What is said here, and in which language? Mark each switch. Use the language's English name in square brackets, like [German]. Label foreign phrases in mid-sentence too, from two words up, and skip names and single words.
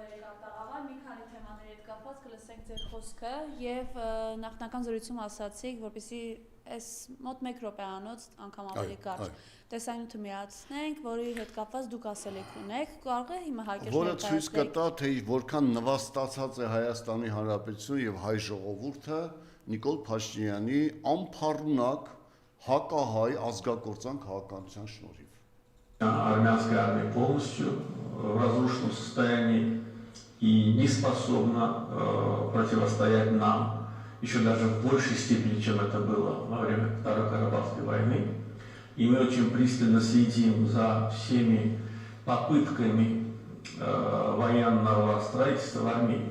[Armenian] Տաղավար, մի քանի թեմաների հետ կապված կլսենք ձեր խոսքը եւ նախնական զրույցում ասացիք, որպեսզի այս մոտ 1 րոպեանոց անգամ ավելի կարճ տեսանյութը միացնենք, որի հետ կապված դուք ասելիք ունեք, կարող է հիմա հակերտ որը ցույց կտա, թե որքան նվաստացած է Հայաստանի Հանրապետությունը եւ հայ ժողովուրդը Նիկոլ Փաշինյանի անփառունակ հակահայ ազգակործան քաղաքականության շնորհիվ։ [Russian] Армянская армия полностью в разрушенном состоянии и не способна противостоять нам еще даже в большей степени, чем это было во время Второй Карабахской войны. И мы очень пристально следим за всеми попытками военного строительства в Армении.